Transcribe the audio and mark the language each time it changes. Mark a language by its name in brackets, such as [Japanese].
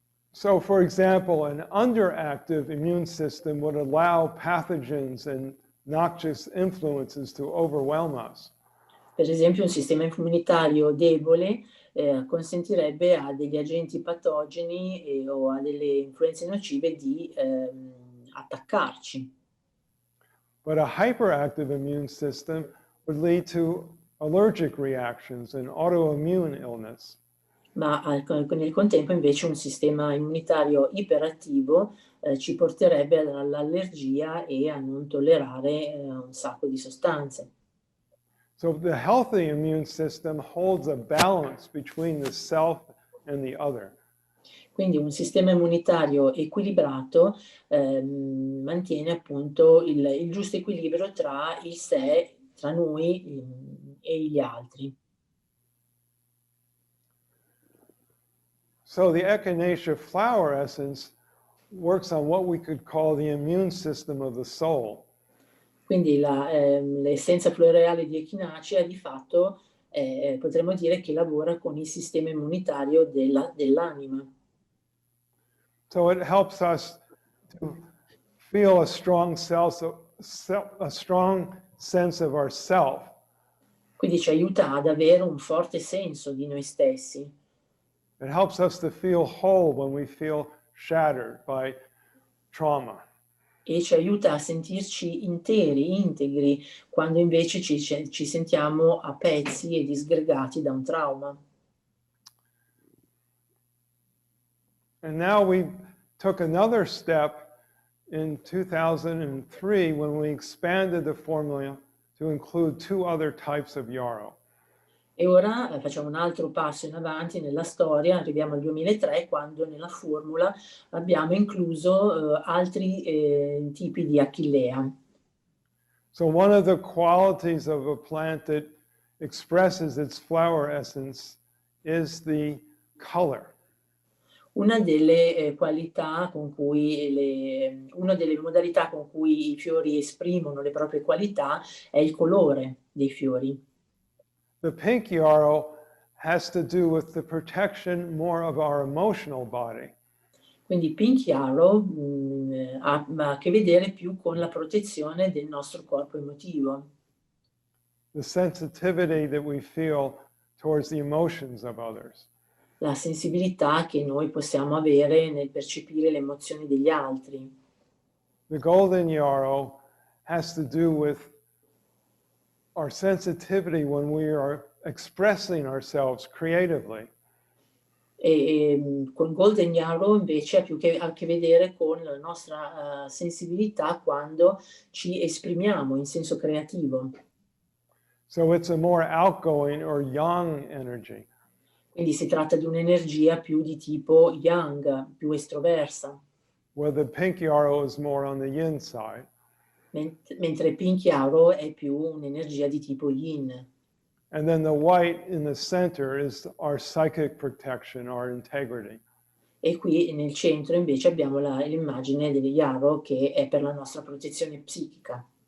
[English] So, for example, an underactive immune system would allow pathogens and noxious influences to overwhelm us. [Italian] Per esempio, un sistema immunitario debole consentirebbe a degli agenti patogeni o a delle influenze nocive di attaccarci. [English] But a hyperactive immune system would lead to allergic reactions and autoimmune illness. [Italian] Ma nel contempo invece un sistema immunitario iperattivo ci porterebbe all'allergia e a non tollerare un sacco di sostanze. [English] So the healthy immune system holds a balance between the self and the other. [Italian] Quindi un sistema immunitario equilibrato mantiene appunto il giusto equilibrio tra il sé, tra noi e gli altri. [English] So the echinacea flower essence works on what we could call the immune system of the soul. [Italian] Quindi l'essenza floreale di echinacea di fatto potremmo dire che lavora con il sistema immunitario dell'anima. [English] So it helps us to feel a strong sense of ourself. [Italian] Quindi ci aiuta ad avere un forte senso di noi stessi. [English] It helps us to feel whole when we feel shattered by trauma. [Italian] E ci aiuta a sentirci integri, quando invece ci sentiamo a pezzi e disgregati da un trauma. [English] And now we took another step in 2003 when we expanded the formula to include 2 other types of yarrow. [Italian] E ora facciamo un altro passo in avanti nella storia, arriviamo al 2003, quando nella formula abbiamo incluso altri tipi di achillea. [English] So one of the qualities of a plant that expresses its flower essence is the color. [Italian] Una delle qualità con cui una delle modalità con cui i fiori esprimono le proprie qualità è il colore dei fiori. [English] The pink yarrow has to do with the protection more of our emotional body. [Italian] Quindi Pink Yarrow ha a che vedere più con la protezione del nostro corpo emotivo. [English] The sensitivity that we feel towards the emotions of others. [Italian] La sensibilità che noi possiamo avere nel percepire le emozioni degli altri. [English] The golden yarrow has to do with our sensitivity when we are expressing ourselves creatively. [Italian] Con Golden Yarrow invece ha a che vedere con la nostra sensibilità quando ci esprimiamo in senso creativo. [English] So it's a more outgoing or yang energy. [Italian] Quindi si tratta di un'energia più di tipo yang, più estroversa. [English] Where the pink yarrow is more on the yin side. [Italian] Mentre Pink Yarrow è più un'energia di tipo yin. [English] And then the white in the center is our psychic protection, our integrity. [Italian] E qui nel centro invece abbiamo l'immagine del Yarrow, che è per la nostra protezione psichica.